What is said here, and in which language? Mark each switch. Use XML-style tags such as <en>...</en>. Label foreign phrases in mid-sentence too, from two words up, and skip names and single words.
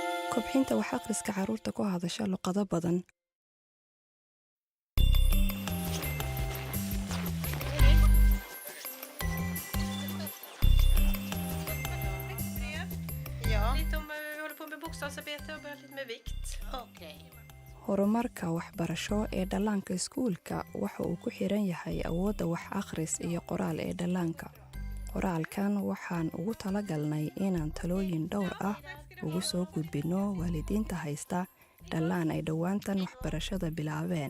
<so>kobcinta wax akhriska carruurta ku hadasha luqado badan.</so> <sv>Lite om vi håller på med bokstavsarbete och börjar lite med vikt. Okej.</sv> <so>horumarka waxbarasho ee dhallaanka iskuulka waxa uu ku xiran yahay awoodda wax akhris iyo qoraal ee dhallaanka. qoraalkan waxaan ugu talagalnay inaan talooyin dhowr ah ugu soo gudbino waalidiinta haysta dhallaan ay dhowaantan waxbarashada bilaabeen.</so>